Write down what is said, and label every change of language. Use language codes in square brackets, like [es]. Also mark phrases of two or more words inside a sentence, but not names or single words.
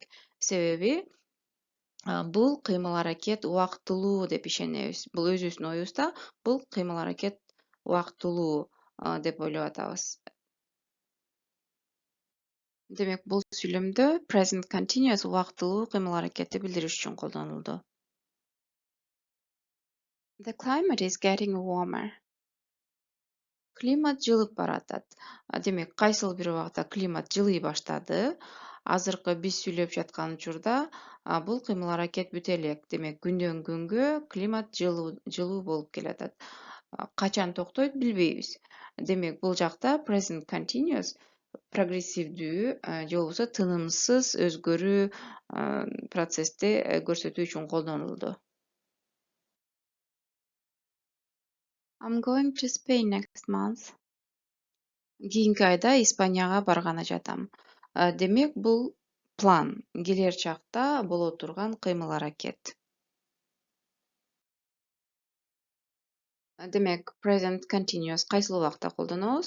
[ky] Себеби бул кыймыл-аракет убактылуу деп ишенебиз. Бул өзүбүздүн оюбузда бул кыймыл-аракет убактылуу деп ойлоп атабыз. Демек бул сүйлөмдө [en] present continuous [ky] убактылуу кыймыл-аракетти билдириш үчүн колдонулду. [en] The climate is getting warmer. [ky] Климат жылып баратат. Демек кайсыл бир убакта климат жылый баштады. Азыркы биз сүйлөп жаткан учурда бул кыймыл-аракет бүтө элек. Демек күндөн күнгө климат жылуу болуп келатат. Качан токтойт билбейбиз. Демек бул жакта [en] present continuous [ky] прогрессивдүү же болбосо тынымсыз өзгөрүү процессти көрсөтүү үчүн колдонулду. [en] I'm going to Spain next month. [ky] Кийинки айда Испанияга барганы жатам. Демек бул план, келер чакта боло турган кыймыл-аракет. Демек [en] present continuous [ky] кайсыл убакта колдонобуз?